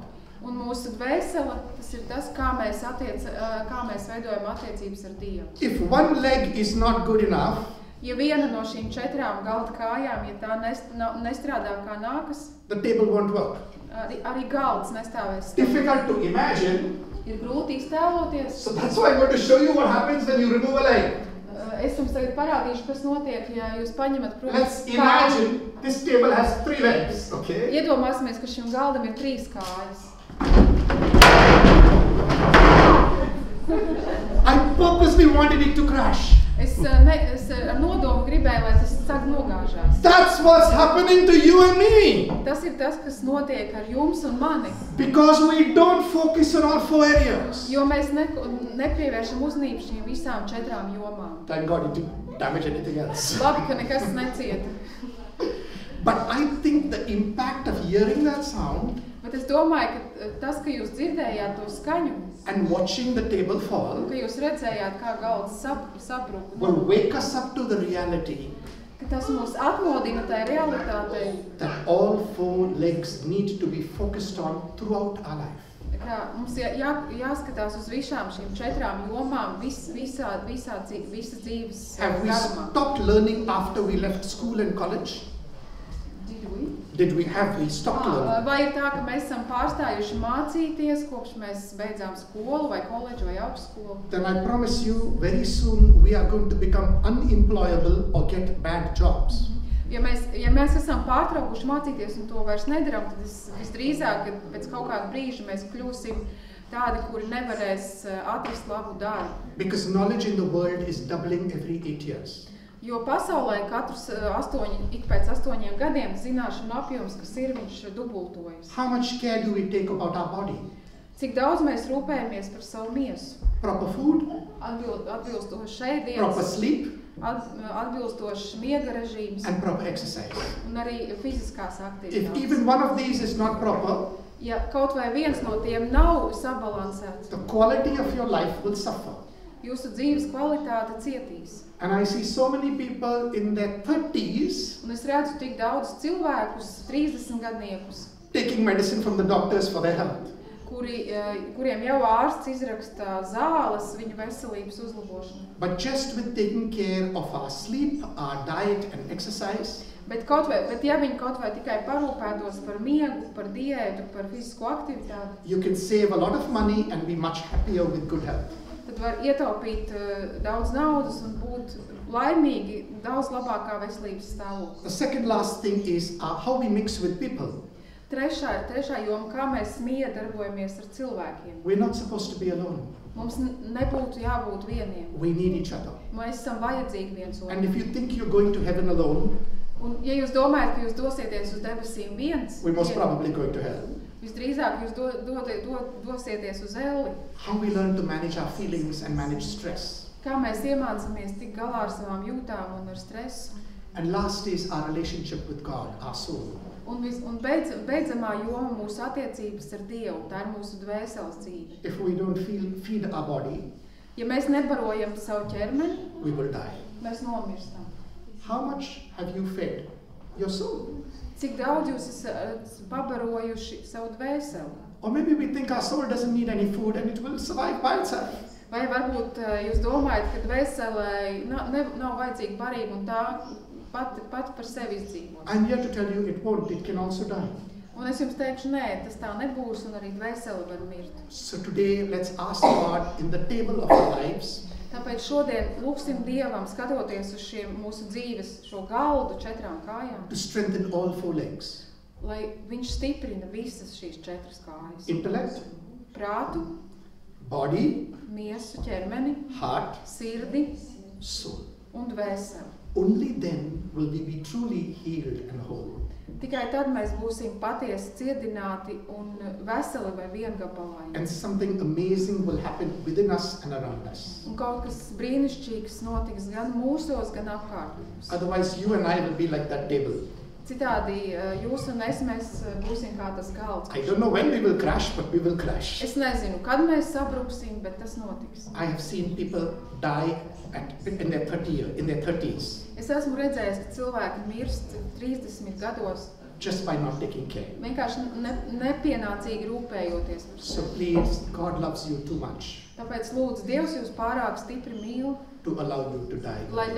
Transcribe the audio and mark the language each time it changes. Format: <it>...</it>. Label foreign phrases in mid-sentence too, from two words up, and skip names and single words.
<lv>Un mūsu dvēsele, tas ir tas, kā mēs veidojam attiecības ar Dievu.</lv> <en>If one leg is not good enough,</en> <lv>ja viena no šīm 4 galda kājām, ja tā nestrādā kā nākas,</lv> <en>the table won't work.</en> <lv>Arī galds nestāvēs.</lv> <en>Difficult to imagine.</en> <lv>Ir grūti iztēloties.</lv> <en>So that's why I'm going to show you what happens when you remove a leg.</en> <lv>Es jums tagad parādīšu, kas notiek, ja jūs paņemat</lv> <en>Let's imagine this table has 3 legs, okay?</en> <lv>Iedomāsimies, ka šim galdam ir 3 kājas.</lv> <en>I purposely wanted it to crash.</en> <lv>Es ar nodomu gribēju, lai tas sāk nogāžās.</lv> <en>That's what's happening to you and me.</en> <lv>Tas ir tas, kas notiek ar jums un mani.</lv> <en>Because we don't focus on all 4 areas.</en> <lv>Jo mēs nepievēršam uzmanību šīm visām 4 jomām.</lv> <en>Thank God it didn't damage anything else.</en> <lv>Labi, ka nekas necieta.</lv> <en>But I think the impact of hearing that sound</en> <lv>Bet es domāju, ka tas, ka jūs dzirdējāt to skaņu,</lv> <en>and watching the table fall</en> <lv>ka jūs redzējāt, kā galds sabruka,</lv> <en>will wake us up to the reality</en> <lv>ka tas mūs atmodina tai realitātei,</lv> <en>that all 4 legs need to be focused on throughout our life.</en> <lv>ka mums jāskatās uz visām šīm 4 jomām, visa dzīves</lv> <en>Have we</en> <lv>garumā.</lv> <en>stopped learning after we left school and college? Have we stopped learning?</en> <lv>Vai ir tā, ka mēs esam pārstājuši mācīties, kopš mēs beidzām skolu vai koledžu vai augstskolu?</lv> <en>Then I promise you, very soon we are going to become unemployable or get bad jobs.</en> <lv>Ja mēs esam pārtraukuši mācīties un to vairs nedaram, tad visdrīzāk, kad pēc kaut kāda brīža mēs kļūsim tādi, kuri nevarēs atrast labu darbu.</lv> <en>Because knowledge in the world is doubling every 8 years.</en> <lv>Jo pasaulē ik pēc 8 gadiem zināšanu apjoms, kas ir, viņš dubultojas.</lv> <en>How much care do we take about our body?</en> <lv>Cik daudz mēs rūpējamies par savu miesu?</lv> <en>Proper food?</en> <lv>Atbilstoši ēdienas,</lv> <en>Proper sleep?</en> <lv>atbilstošs miega režīms</lv> <en>And proper exercise.</en> <lv>un arī fiziskās</lv> <en>If</en> <lv>aktivitātes.</lv> <en>even one of these is not proper,</en> <lv>Ja kaut vai viens no tiem nav sabalansēts,</lv> <en>the quality of your life will suffer.</en> <lv>jūsu dzīves kvalitāte cietīs.</lv> <en>And I see so many people in their 30s</en> <lv>Un es redzu tik daudz cilvēkus, 30 gadniekus,</lv> <en>taking medicine from the doctors for their health.</en> <lv>kuriem jau ārsts izraksta zāles viņu veselības uzlabošanai.</lv> <en>But just with taking care of our sleep, our diet and exercise,</en> <lv>Bet ja viņi kaut vai tikai parūpētos par miegu, par diētu, par fizisko aktivitāti,</lv> <en>you can save a lot of money and be much happier with good health.</en> <lv>tad var ietaupīt daudz naudas un būt laimīgi daudz labākā veselības stāvoklī.</lv> <en>The second last thing is how we mix with people.</en> <lv>Trešā joma, kā mēs miedarbojamies ar cilvēkiem.</lv> <en>We're not supposed to be alone.</en> <lv>Mums nebūtu jābūt vieniem.</lv> <en>We need each other.</en> <lv>Mēs esam vajadzīgi viens</lv> <en>And</en> <lv>otram.</lv> <en>if you think you're going to heaven alone,</en> <lv>Un ja jūs domājat, ka jūs dosieties uz debesīm viens,</lv> <en>we're most probably going to hell.</en> <lv>visdrīzāk jūs dosieties uz elli.</lv> <en>How we learn to manage our feelings and manage stress.</en> <lv>Kā mēs iemācāmies tik galā ar savām jūtām un ar stresu.</lv> <en>And last is our relationship with God, our soul.</en> <lv>Un beidzamā joma mūsu attiecības ar Dievu, tā ir mūsu dvēseles dzīve.</lv> <en>If we don't feed our body,</en> <lv>Ja mēs nebarojam savu ķermeni,</lv> <en>we will die.</en> <lv>mēs nomirstam.</lv> <en>How much have you fed your soul?</en> <lv>Cik daudz jūs esat pabarojuši savu dvēseli?</lv> <en>Or maybe we think our soul doesn't need any food and it will survive by itself.</en> <lv>Vai varbūt jūs domājat, ka dvēselē nav vajadzīga barība un tā pati par sevi izdzīvot?</lv> <en>I'm here to tell you it won't, it can also die.</en> <lv>Un es jums teikšu, nē, tas tā nebūs un arī dvēsele var mirt.</lv> <en>So today let's ask God in the table of our lives,</en> <lv>Tāpēc šodien lūgsim Dievam, skatoties uz šiem mūsu dzīves, šo galdu 4 kājām,</lv> <en>to strengthen all 4 legs.</en> <lv>lai viņš stiprina visas šīs 4 kājas.</lv> <en>Intellect,</en> <lv>Prātu,</lv> <en>body,</en> <lv>miesu, ķermeni,</lv> <en>heart,</en> <lv>sirdi</lv> <en>soul.</en> <lv>un dvēseli.</lv> <en>Only then will we be truly healed and whole.</en> <lv>Tikai tad mēs būsim patiesi ciedināti un veseli vai viengabalaini.</lv> <en>And something amazing will happen within us and around us.</en> <lv>Un kaut kas brīnišķīgs notiks gan mūsos, gan apkārt mums.</lv> <en>Otherwise, you and I will be like that table.</en> <lv>Citādi jūs un es, mēs būsim kā tas galds.</lv> <en>I don't know when we will crash, but we will crash.</en> <lv>Es nezinu, kad mēs sabruksim, bet tas notiks.</lv> <en>I have seen people die in their 30s</en> <lv>Es esmu redzējis, ka cilvēki mirst 30 gados</lv> <en>just by not taking care.</en> <lv>vienkārši nepienācīgi rūpējoties par</lv> <en>So</en> <lv>sevi.</lv> <en>please, God loves you too much</en> <lv>Tāpēc lūdzu, Dievs jūs pārāk stipri mīl,</lv> <en>to allow you to die.</en>